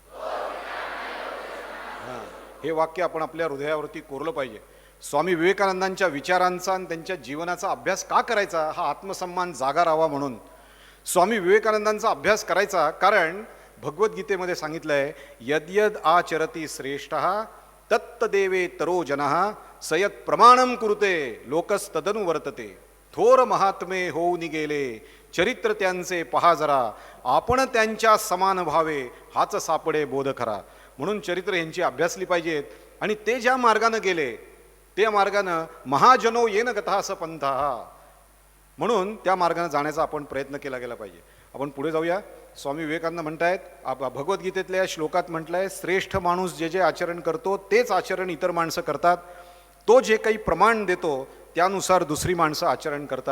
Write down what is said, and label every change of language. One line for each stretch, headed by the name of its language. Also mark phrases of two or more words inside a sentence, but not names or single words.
Marathi: हे वाक्य आपण आपल्या हृदयावरती कोरलं पाहिजे. स्वामी विवेकानंदांच्या विचारांचा आणि त्यांच्या जीवनाचा अभ्यास का करायचा? हा आत्मसन्मान जागा राहावा म्हणून. स्वामी विवेकानंदांचा अभ्यास करायचा कारण भगवद्गीतेमध्ये सांगितलंय,
Sanskrit: यद्यद आचरती श्रेष्ठः तत्तदेवे तरो जनः सयत प्रमाणम कुरुते लोकस्तदनु वर्तते.
Marathi: थोर महात्मे होऊन गेले चरित्र त्यांचे पहा जरा, आपण त्यांच्या समान व्हावे हाच सापडे बोध खरा. म्हणून चरित्र यांची अभ्यासली पाहिजेत. आणि ते ज्या मार्गानं गेले त्या मार्गानं
Sanskrit: महाजनो येन गतः स पंथः,
Marathi: म्हणून त्या मार्गाने जाण्याचा आपण प्रयत्न केला गेला पाहिजे. आपण पुढे जाऊया. स्वामी विवेकानंद म्हणतायत, भगवद्गीतेतल्या श्लोकात म्हटलंय, श्रेष्ठ माणूस जे जे आचरण करतो तेच आचरण इतर माणसं करतात. तो जे काही प्रमाण देतो त्यानुसार दुसरी माणसं आचरण करतात.